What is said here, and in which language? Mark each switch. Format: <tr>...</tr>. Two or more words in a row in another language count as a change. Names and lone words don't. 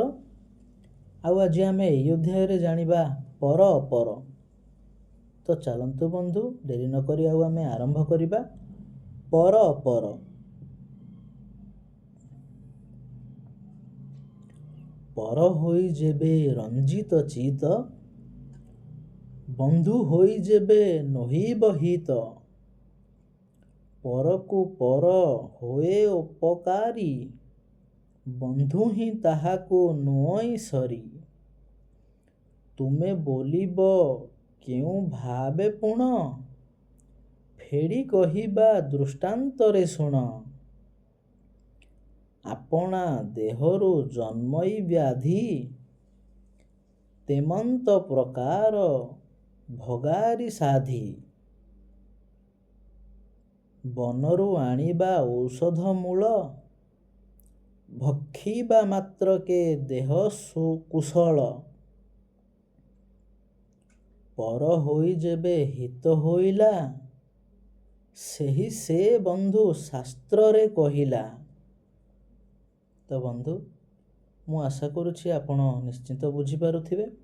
<or>ଆଜି ଆମେ ଏ ଅଧ୍ୟାୟ ଜାଣିବା ପର ଅପର। ତ ଚାଲନ୍ତୁ ବନ୍ଧୁ, ଡେରି ନକ ଆମେ ଆରମ୍ଭ କରିବା। ପର ଅପର। ପର ହୋଇ ଯେବେ ରଞ୍ଜିତ ଚିତ, ବନ୍ଧୁ ହୋଇ ଯେବେ ନହିବ ହିତ। ପରକୁ ପର ହୋଏ ଉପକାରୀ, ବନ୍ଧୁ ହି ତାହାକୁ ନୁଇ ସରି। ତୁମେ ବୋଲିବ କେଉଁ ଭାବେ ପୁଣ, ଫେଡ଼ି କହିବା ଦୃଷ୍ଟାନ୍ତରେ ଶୁଣ। ଆପଣା ଦେହରୁ ଜନ୍ମଇ ବ୍ୟାଧି, ତେମନ୍ତ ପ୍ରକାର ଭଗାରି ସାଧି। ବନରୁ ଆଣିବା ଔଷଧ ମୂଳ, ଭକ୍ଷିବା ମାତ୍ର କେ ଦେହ ସୁକୁଶଳ। ପର ହୋଇ ଯେବେ ହିତ ହୋଇଲା, ସେହି ସେ ବନ୍ଧୁ ଶାସ୍ତ୍ର ରେ କହିଲା। ତ ବନ୍ଧୁ, ମୁଁ ଆଶା କରୁଛି ଆପଣ ନିଶ୍ଚିନ୍ତ ବୁଝି ପାରୁଥିବେ।</or>